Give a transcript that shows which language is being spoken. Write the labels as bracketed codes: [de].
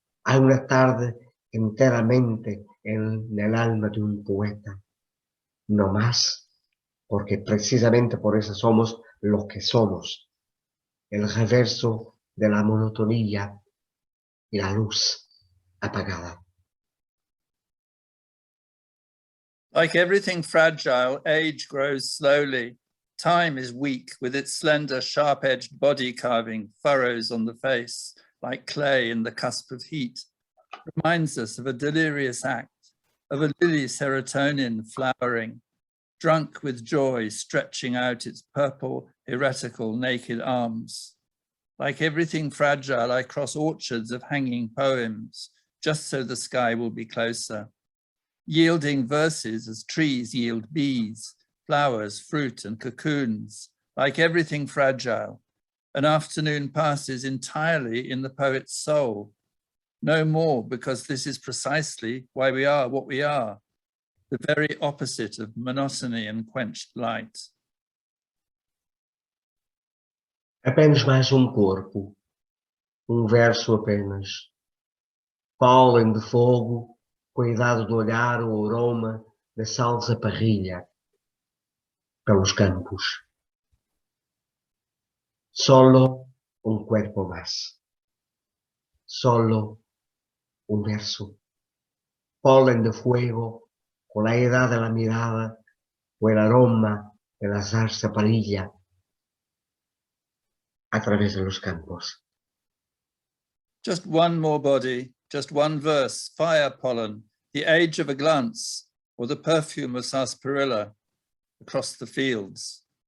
[es] Hay una tarde enteramente en el alma de un poeta, no más, porque precisamente por eso somos lo que somos, el reverso de la monotonía y la luz apagada. [en] Like everything fragile, age grows slowly. Time is weak with its slender, sharp-edged body carving furrows on the face, like clay in the cusp of heat. Reminds us of a delirious act, of a lily serotonin flowering, drunk with joy stretching out its purple, heretical, naked arms. Like everything fragile, I cross orchards of hanging poems, just so the sky will be closer. Yielding verses as trees yield bees, flowers, fruit, and cocoons. Like everything fragile, an afternoon passes entirely in the poet's soul. No more, because this is precisely why we are what we are, the very opposite of monotony and quenched light. [pt] Apenas mais corpo, verso apenas. Pólen de fogo, cuidado do olhar, o aroma da salsa parrilha pelos campos. [es] Solo cuerpo más. Solo verso. Pólen de fuego, con la edad de la mirada, o el aroma de la salsa parrilla a través de los campos. [en] Just one more body, just one verse, fire pollen, the age of a glance, or the perfume of sarsaparilla across the fields.